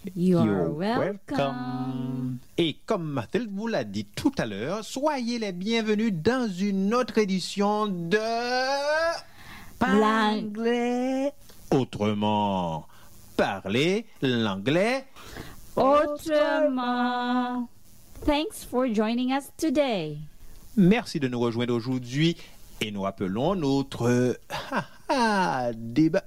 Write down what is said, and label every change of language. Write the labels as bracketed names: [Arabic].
[English] You're welcome. [French] Et comme Mathilde vous l'a dit tout à l'heure, soyez les bienvenus dans une autre édition de... L'anglais. Autrement, parler l'anglais... Autrement. [English] Thanks for joining us today. [French] Merci de nous rejoindre aujourd'hui et nous appelons notre débat.